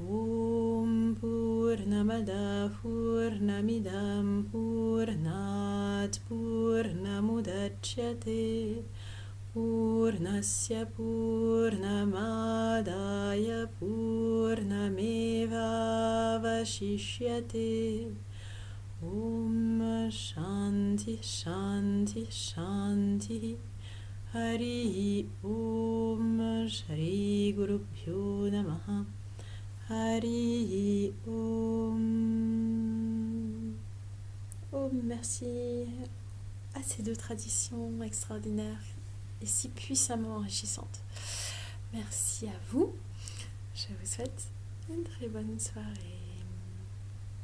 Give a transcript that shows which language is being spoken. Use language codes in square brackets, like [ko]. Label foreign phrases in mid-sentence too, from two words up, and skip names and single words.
[sa] ॐ पूर्णमदः पूर्णमिदं पूर्णात् पूर्णमुदच्यते पूर्णस्य पूर्णमादाय पूर्णमेव वशिष्यते. ॐ शान्तिः शान्तिः शान्तिः. हरि ॐ श्री गुरु भ्यो नमः. हरि ॐ. [fr] Oh, merci à ces deux traditions extraordinaires et si puissamment enrichissantes. Merci à vous. Je vous souhaite une très bonne soirée. Om.